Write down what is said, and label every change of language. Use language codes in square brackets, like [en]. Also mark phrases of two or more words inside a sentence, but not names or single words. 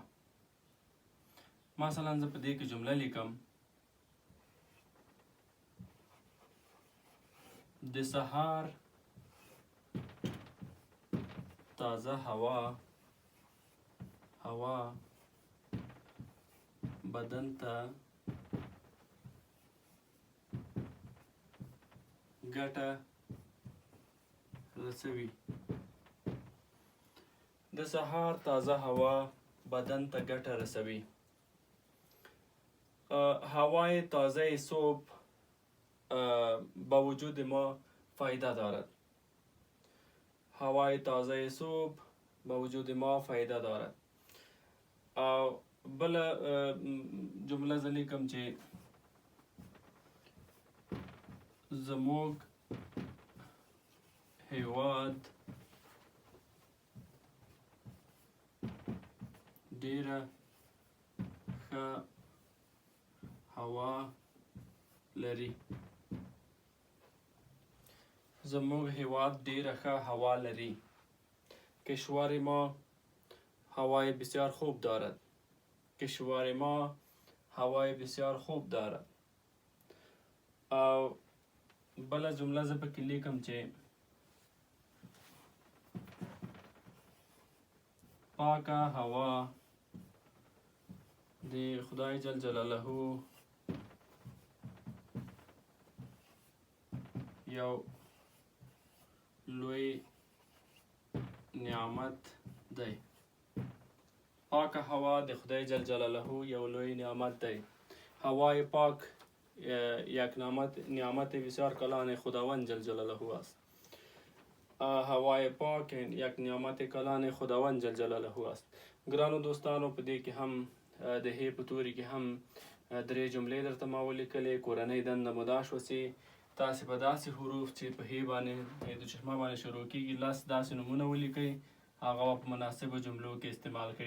[ps] مثلا زه په دې کې جمله لیکم: د سهار تازه هوا بدن ته ګټه رسوي. د سهار تازه هوا بدن ته ګټه رسوي. [fa] هوای تازه صبح با وجود ما فایده دارد. هوای تازه صبح با وجود ما فایده دارد. [ps] او بل جمله زه لیکم چې زموږ هیواد ډیره ښه هوا لري. زموږ هیواد ډیره ښه هوا لري. [fa] کشور ما هوای بسیار خوب دارد. کشور ما هوای بسیار خوب دارد. [ps] او بله جمله زه پکې لیکم چې پاکه هوا د خدای [ar] جل جلاله [ps] یو لوی نعمت دی. پاکه هوا د خدای [ar] جل جلاله [ps] یو لوی نعمت دی. [fa] هوای پاک یک نعمت بسیار کلان خداوند [ar] جل جلاله [fa] است. هوای پاک یک نعمت کلان خداوند [ar] جل جلاله [fa] است. [ps] ګرانو دوستانو، په دې کې هم د هې په توري کې هم درې جملې درته ما ولیکلې. کورنۍ دنده مو دا شوه چې تاسې په داسې حروف چې په هې باندې د چشمه باندې شروع کېږي 10 داسې نومونه ولیکئ، هغه په مناسبو جملو کې استعمال کړئ.